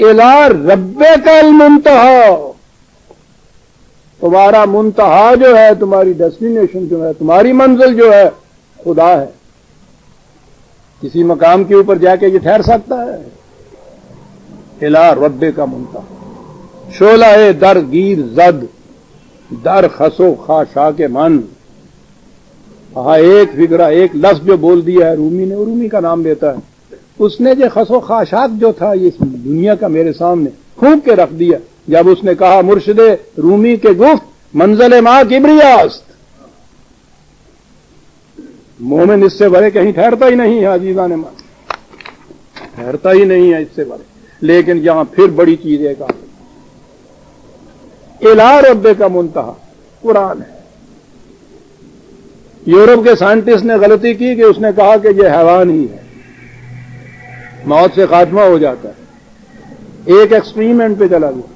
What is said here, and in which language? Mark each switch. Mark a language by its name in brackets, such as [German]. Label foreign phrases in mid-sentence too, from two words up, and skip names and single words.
[Arabic] الی ربک المنتہا. [Urdu] تمہارا منتہا جو ہے، تمہاری ڈیسٹینیشن جو ہے، تمہاری منزل جو ہے خدا ہے. کسی مقام کے اوپر جا کے یہ ٹھہر سکتا ہے؟ [Arabic] الی ربک منتہا. [Persian] شعلہ در گیر زد در خسو خاشاک من. [Urdu] ہاں ایک فکرہ، ایک لفظ جو بول دیا ہے رومی نے، رومی کا نام لیتا ہے، اس نے جو خس و خاشاک جو تھا یہ دنیا کا میرے سامنے پھونک کے رکھ دیا جب اس نے کہا مرشد رومی کے [Persian] گفت منزل ما کبریاست. [Urdu] مومن اس سے بڑے کہیں ٹھہرتا ہی نہیں ہے عزیزان من، ٹھہرتا ہی نہیں ہے اس سے بڑے. لیکن یہاں پھر بڑی چیز ایک آ گئی، [Arabic] الی ربک منتہا [Urdu] قرآن ہے. یورپ کے سائنٹسٹ نے غلطی کی کہ اس نے کہا کہ یہ حیوان ہی ہے، موت سے خاتمہ ہو جاتا ہے، ایک ایکسپریمنٹ پہ چلا گیا.